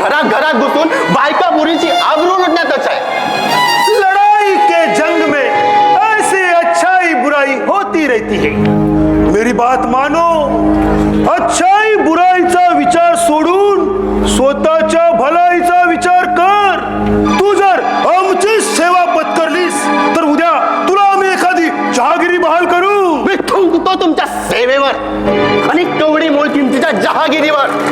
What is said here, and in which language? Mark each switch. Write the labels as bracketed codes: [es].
[mr] घरात घुसून बायका मुलीची आबरू लुटण्यातच आहे. [hi] लड़ाई के जंग में ऐसे अच्छाई बुराई होती रहती है. मेरी बात मानो, [mr] अच्छाई बुराईचा विचार सोडून स्वतःच्या भलाईचा विचार कर. तू जर आमची सेवा पत्करलीस तर उद्या तुला आम्ही एखादी जहागिरी बहाल करू. मी थुंकतो तुमच्या सेवेवर आणि कवडी मोल किमतीच्या जहागिरीवर.